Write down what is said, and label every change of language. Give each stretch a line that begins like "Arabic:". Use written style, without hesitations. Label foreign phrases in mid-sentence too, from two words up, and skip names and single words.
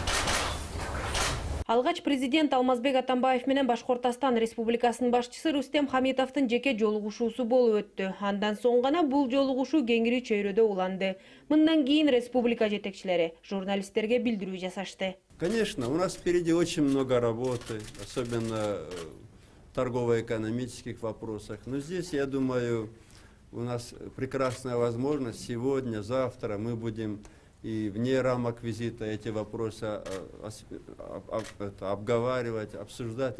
Kyrgyz: Алгач президент Алмазбек Атамбаев менен Башкортостан Республикасынын башчысы Рустем Хамитовдун жеке жолугушуусу болуп өттү. Андан соң гана бул жолугушуу кеңири чөйрөдө уланды. Мындан кийин республика жетекчилери журналисттерге билдирүү жасашты.
Russian: Конечно, у нас впереди очень много работы, особенно в торгово-экономических вопросах. Но здесь, я думаю, у нас прекрасная возможность сегодня, завтра мы будем и вне рамок визита эти вопросы обговаривать, обсуждать.